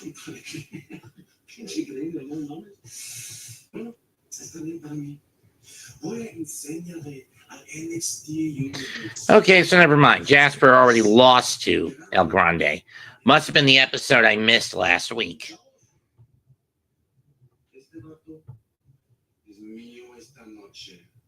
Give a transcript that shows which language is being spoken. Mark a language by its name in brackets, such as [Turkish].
[Spanish] Pinche increíble, ¿no mames? Bueno, está bien para mí. Voy a enseñarle al NXT Universe. [English] Okay, so never mind. Jasper already lost to El Grande. Must have been the episode I missed last week. [Spanish] Este vato es mío esta noche.